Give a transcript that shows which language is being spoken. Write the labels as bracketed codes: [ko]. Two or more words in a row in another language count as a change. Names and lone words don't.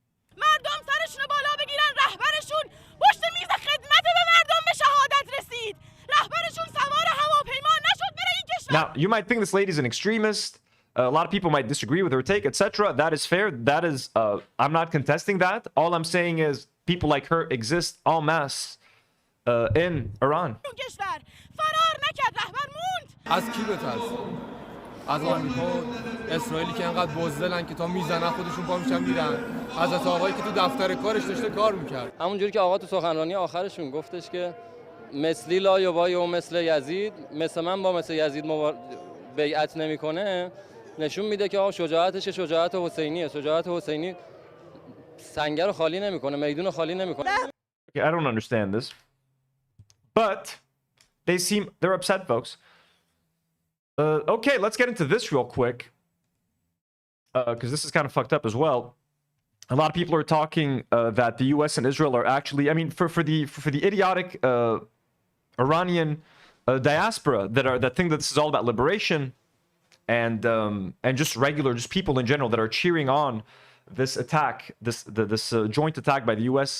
[en] Now, you might think this lady's an extremist. A lot of people might disagree with her take, etc. That is fair. That is, I'm not contesting that. All I'm saying is people like her exist en masse in Iran. [fa] از کی بترس؟ از آمریکا اسرائیلی که انقدر بزدلن که تا میزنن خودشون پا میشن میرن. از آقایی که تو دفتر کارش داشته کار میکرد. همونجوری که آقا تو سخنرانی آخرشون گفتش که [ar] مثلی لا یبای و مثل یزید، [fa] مثل من با مثل یزید بیعت نمیکنه، نشون میده که آقا شجاعتش شجاعت حسینیه. شجاعت حسینی سنگر رو خالی نمیکنه، میدون خالی نمیکنه. [en] I don't understand this. But they're upset, folks. Okay, let's get into this real quick. Because this is kind of fucked up as well. A lot of people are talking that the U.S. and Israel are actually, I mean, for the idiotic Iranian diaspora that think that this is all about liberation, and just regular, just people in general that are cheering on this attack, this joint attack by the U.S.